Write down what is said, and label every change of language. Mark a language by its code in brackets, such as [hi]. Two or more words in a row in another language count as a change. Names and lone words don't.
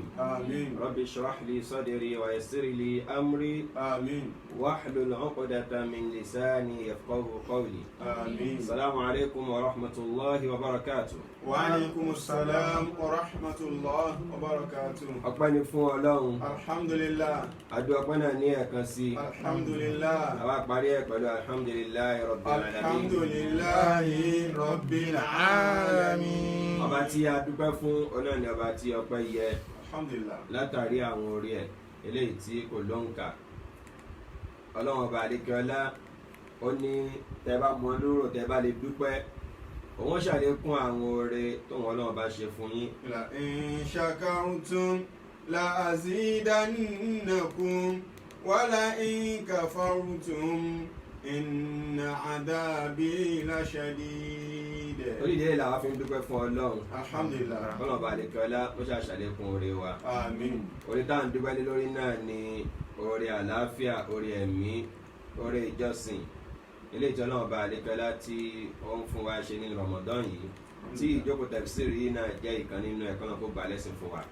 [ar] آمين. رب اشرح لي صدري ويسر لي أمري آمين. واحلل عقدة من لساني يفقه قولي. آمين. السلام عليكم ورحمة الله وبركاته. وعليكم السلام ورحمة الله وبركاته. [yo] ọpẹ́ ni fún Ọlọ́run. Alhamdulillah. adú ọpẹ́ náà ní ẹ̀kan sí. Alhamdulillah. àwa parí ẹ̀ pẹ̀lú [ar] الحمد لله رب العالمين. الحمد لله رب العالمين. [yo] ọba tí a dúpẹ́ fún ọ̀nà ni ọba tí ọpẹ́ yẹ. Alhamdulillah. látàrí àwọn orí ẹ̀ eléyìí tí kò lóǹkà. Ọlọ́run ọba àdékẹ́ọ́lá ó ní tẹ́ bá mọ lóró tẹ́ bá lè dúpẹ́ òun ṣàlékún àwọn oore tóun Ọlọ́run bá ṣe fún yín. [ar] لئن شكرتم لأزيدنكم ولئن كفرتم إن عذابي لشديد. [yo] orílẹ̀-èdè làwọn fi ń dúpẹ́ fún Ọlọ́run. Alhamdulillah. Ọlọ́run ọba àdékẹ́ọ́lá ó ṣàṣàlékún oore wa. Àmín. oore tá à ń dúpẹ́ lé lórí náà ni oore àlàáfíà, oore ẹ̀mí, oore ìjọsìn eléyìí tí Ọlọ́run bá àlékọ́lá tí ó ń fún wa ṣe ní Ramadan yìí tí ìjókòó tafsiri yìí náà jẹ́ ìkan nínú ẹ̀kọ́ náà kó gbà lẹ́sìn fún wa.